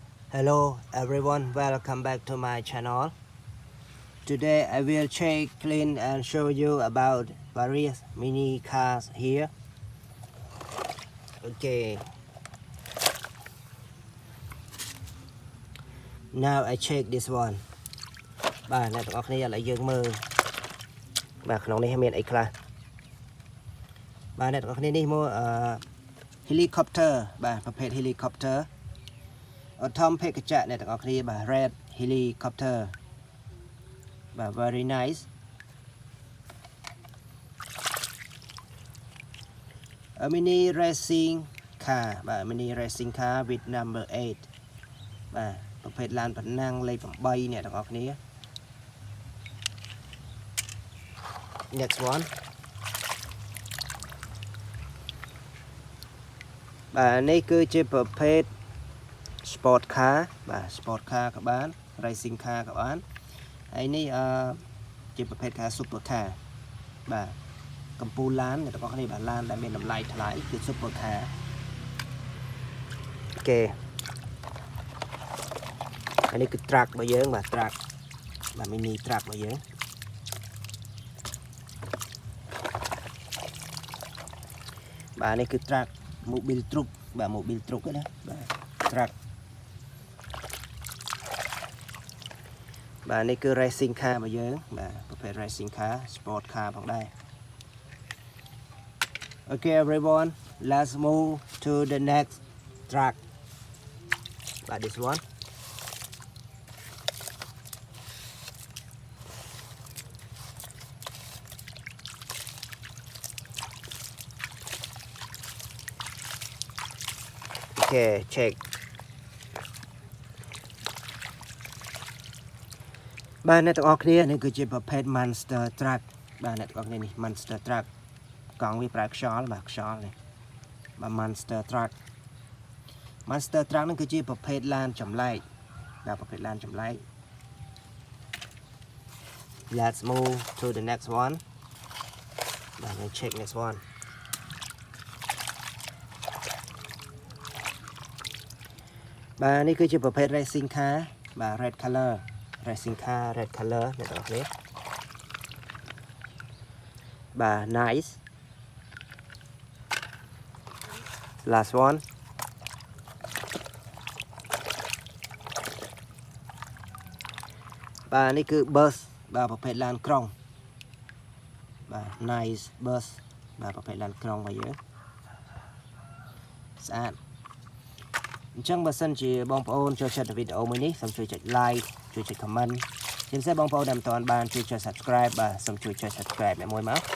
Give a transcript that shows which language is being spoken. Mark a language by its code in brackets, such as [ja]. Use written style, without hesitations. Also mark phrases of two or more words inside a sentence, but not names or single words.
[en] Hello everyone, welcome back to my channel. Today I will check, clean and show you about various mini cars here. Okay. Now I check this one. [km] បាទអ្នកទាំងអស់គ្នាឥឡូវយើងមើលបាទក្នុងនេះមានអីខ្លះបាទអ្នកទាំងអស់គ្នានេះមកhelicopter បាទប្រភេទ helicopter អត់ធំភេកចៈអ្នកទាំងអស់គ្នាបាទ [en] red helicopter [km] បាទ [en] very nice a mini racing car [km] បាទ [en] mini racing car with number 8 [km] បាទប្រភេទឡានប្រណាំងលេខ8អ្នកទាំងអស់គ្នា [en] next one [km] បាទនេះគឺជាប្រភេទ [en] sport car [km] បាទ [en] sport car [km] ក៏បាន [en] racing car [km] ក៏បានហើយនេះជាប្រភេទ [en] car super car [km] បាទកម្ពុជាឡានអ្នកទាំងអស់គ្នាបាទឡានដែលមានតម្លៃថ្លៃគឺ [en] super car [km] អូខេហើយនេះគឺ truck របស់យើងបាទ truck បាទ [en] mini truck [km] របស់យើង បាទនេះគឺ truck Mobil Truk បាទ Mobil Truk ណាបាទ truck បាទនេះគឺ [en] racing car [km] របស់យើងបាទប្រភេទ [en] racing car sport car [km] ផងដែរ [en] Okay everyone let's move to the next truck [km] បាទ [en] this one Okay check [km] បាទអ្នកទាំងអស់គ្នានេះគឺជាប្រភេទ [en] monster truck [km] បាទអ្នកទាំងអស់គ្នានេះ [en] monster truck [km] កង់វាប្រើខ្យល់បាទខ្យល់នេះបាទ [en] monster truck [km] នេះគឺជាប្រភេទឡានចម្លែកបាទប្រភេទឡានចម្លែក [en] Let's move to the next one [km] បាទយើង [en] check next one [km] បាទនេះគឺជាប្រភេទ [en] racing car បាទ red color racing car red color [km] អ្នកទាំងអស់គ្នាបាទ [en] nice [km] last one បាទនេះគឺ bus បាទប្រភេទឡានក្រុងបាទ [en] nice bus [km] បាទប្រភេទឡានក្រុងរបស់យើងស្អាតអញ្ចឹងបើសិនជាបងប្អូនចូលចិត្តវីដេអូមួយនេះសូមជួយចុច like ជួយចុច comment ជាពិសេសបងប្អូនដែលមិនទាន់បានជួយចុច subscribe បាទសូមជួយចុច subscribe អ្នកមួយមក